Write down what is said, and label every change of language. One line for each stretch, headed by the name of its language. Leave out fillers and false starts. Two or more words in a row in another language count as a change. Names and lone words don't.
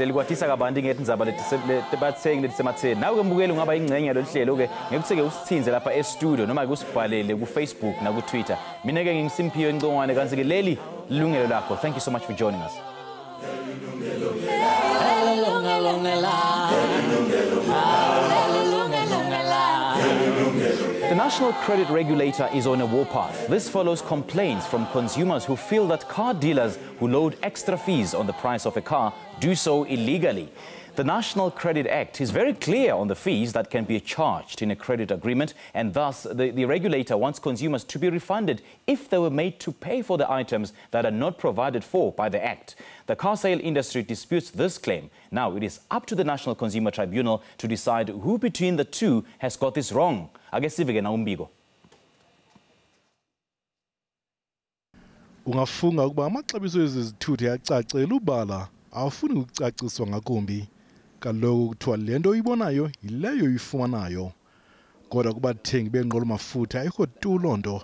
Swati: Leli kwathisa kabanti ngetindzaba letibathengi letisematheni. Nawe ke mbukeli ungaba ingcenye lelihlelo ke ngekutheke usithinze lapha e-studio noma ke usibhalele ku Facebook na ku Twitter. Mina ke ngimSimphiwe Ngcongwane kanti ke leli Yilungelo Lakho.
English: Thank you so much for joining us. The National Credit Regulator is on a warpath. This follows complaints from consumers who feel that car dealers who load extra fees on the price of a car do so illegally. The National Credit Act is very clear on the fees that can be charged in a credit agreement, and thus the regulator wants consumers to be refunded if they were made to pay for the items that are not provided for by the Act. The car sale industry disputes this claim. Now it is up to the National Consumer Tribunal to decide who between the two has got this wrong.
Xhosa: Agesive na umbiko. Ungafunga ukuba amaxabiso ezizithuthi acacela ubala awufuni ukucaciswa ngakumbi. Kaloku kuthiwa lento uyibonayo yileyo uyifumanayo. Kodwa kubathengi benqola mafutha ayikho tu lonto.